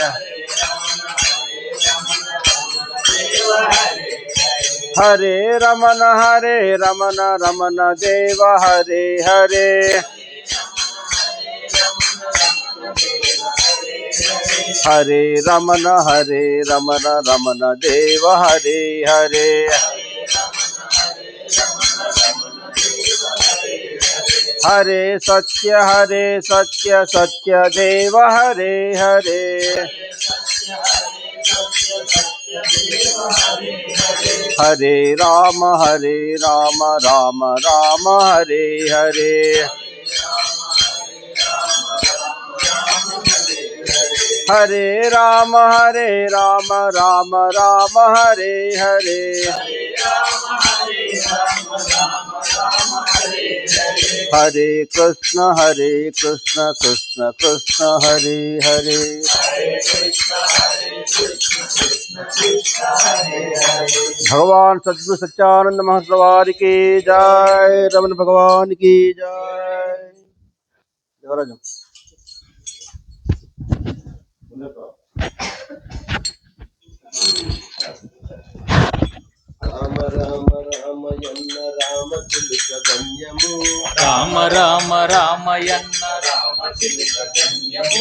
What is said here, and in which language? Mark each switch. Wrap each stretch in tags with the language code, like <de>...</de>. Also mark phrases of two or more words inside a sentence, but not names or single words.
<sa>హరే రమణ రమణ దేవ హరే హరే హరే రమణ రమణ దేవ హరే హరే హరే సత్య సత్య దేవ హరే హరే హరే రామ రామ రామ హరే హరే హరే రామ రామ రామ హరే హరే హరే కృష్ణ కృష్ణ కృష్ణ హరే హరే</sa> <hi>भगवान सद्गुरु सच्चानंद महाप्रभु की जय, रमन भगवान की जय।</hi> <te>రామ రామ రామయన్న రామ చిలుక గమ్యము రామ రామ రామయన్న రామ చిలుక గమ్యము</te>